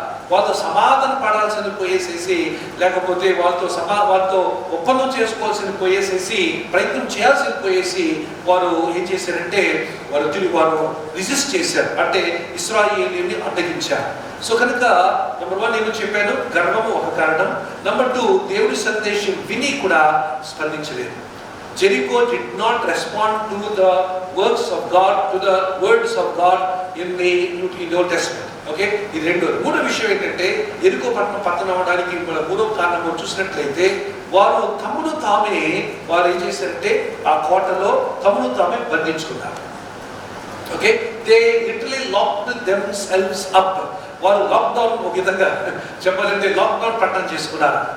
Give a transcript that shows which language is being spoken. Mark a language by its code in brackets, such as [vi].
[te] వాళ్ళతో సమాధాన పడాల్సిన పోయేసేసి, లేకపోతే వాళ్ళతో ఒప్పందం చేసుకోవాల్సిన పోయేసేసి, ప్రయత్నం చేయాల్సిన పోయేసి వారు ఏం చేశారంటే వారు రిజిస్ట్ చేశారు, అంటే ఇశ్రాయేలీయుల్ని అడ్డగించారు. సో కనుక నెంబర్ 1 నేను చెప్పాను, గర్వము ఒక కారణం. నెంబర్ 2, దేవుడి సందేశం విని కూడా స్పందించలేదు. [en] Jericho did not respond to the works of God, to the words of God in the Old Testament. [te] Okay, ఇది రెండోది. మూడో విషయం ఏంటంటే ఎరికో పట్టణం అవడానికి మూడో కారణం చూసినట్లయితే వారు తమను తామే ఏం చేశారంటే ఆ కోటలో తమను తామే బంధించుకున్నారు. [en] Okay, they literally locked themselves up. [te] వారు లాక్డౌన్ ఒక విధంగా చెప్పాలంటే లాక్డౌన్ పట్టణం చేసుకున్నారు.